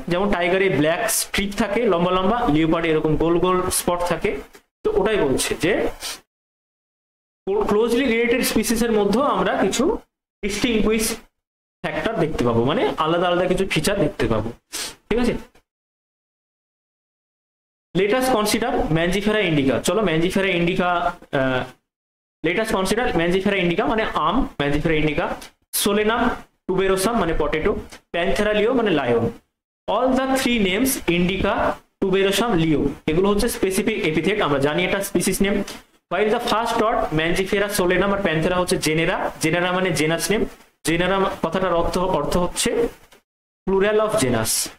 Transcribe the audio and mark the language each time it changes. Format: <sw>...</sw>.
<bn>যেমন টাইগারে black strip থাকে লম্বা লম্বা, লিওপার্ডে এরকম গোল গোল স্পট থাকে। তো ওটাই বলছে যে ক্লোজলি রিলেটেড স্পিসিসের মধ্যেও আমরা কিছু ডিস্টিংগুইশ ফ্যাক্টর দেখতে পাবো, মানে আলাদা আলাদা কিছু ফিচার দেখতে পাবো, ঠিক আছে?</bn> <en>Let us consider Mangifera indica.</en> <bn>চলো ম্যানজিফেরা indica,</bn> <en>let us consider</en> <bn>Mangifera indica মানে আম, Mangifera indica, Solanum tuberosum মানে পটেটো, Panthera leo মানে lion.</bn> <en>All the three names</en> <bn>indica, tuberosum, leo এগুলো হচ্ছে স্পেসিফিক এপিথেট, আমরা জানি এটা species name.</bn> <en>While the first dot</en> <bn>Mangifera, Solanum আর Panthera হচ্ছে genera, genera মানে জেনাস নেম। জেনেরা কথাটার অর্থ হচ্ছে প্লুরাল অফ জেনাস।</bn>